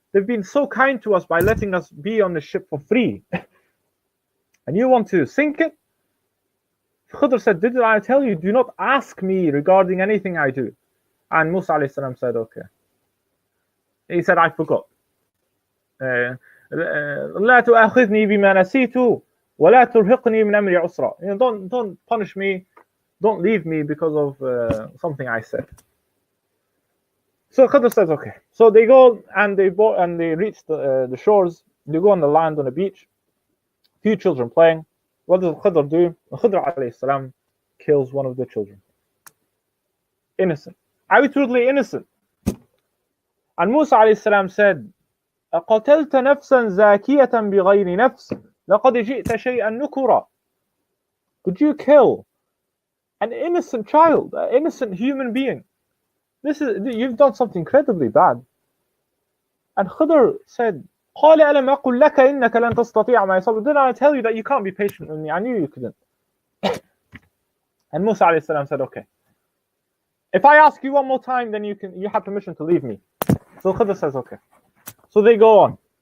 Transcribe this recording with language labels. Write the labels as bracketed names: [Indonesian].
[English] They've been so kind to us by letting us be on the ship for free. And you want to sink it? Khidr said, didn't I tell you, do not ask me regarding anything I do? And Musa alayhi salam said, okay. He said, I forgot. [Arabic] لا تؤاخذني بما نسيت ولا ترهقني من أمري عسرا. [English] Don't punish me, don't leave me because of something I said. So Khidr says, okay. So they go and they reach the shores. They go on the land, on the beach. Few children playing. What does Khidr do? Khidr alayhi salam kills one of the children. Innocent. Outwardly innocent. And Musa alayhi salam said, [Arabic] أقتلت نفسا زاكية بغير نفس لقد جئت شيئا نكرا. [English] Could you kill an innocent child, an innocent human being? You've done something incredibly bad. And Khidr said, [Arabic] قال ألم أقل لك إنك لن تستطيع معي صبرا. [English] Didn't I tell you that you can't be patient with me? I knew you couldn't. And Musa alayhi salam said, okay. If I ask you one more time, then you have permission to leave me. So Khidr says, okay. So they go on.